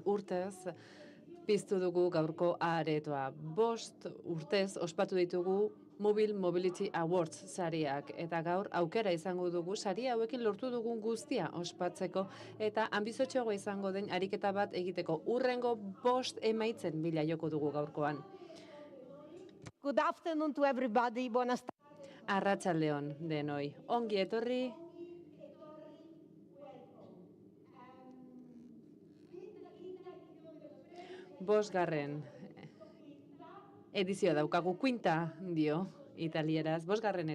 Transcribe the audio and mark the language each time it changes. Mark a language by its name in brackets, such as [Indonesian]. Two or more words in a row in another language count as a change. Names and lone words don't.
[Basque] urtez piztu dugu gaurko aretoa. 5 urtez ospatu ditugu Mobile Mobility Awards sariak eta gaur aukera izango dugu sari hauekin lortu dugun guztia ospatzeko eta anbiziotsuagoa izango den ariketa bat egiteko. Hurrengo 5 emaitzen bila joko dugu gaurkoan. [English] Good afternoon to everybody. [Spanish] Buenas tardes. [Basque] Arratsaldeon denoi. Ongi etorri. Bosgarren edizioa daukagu, quinta dio italieraz, 5.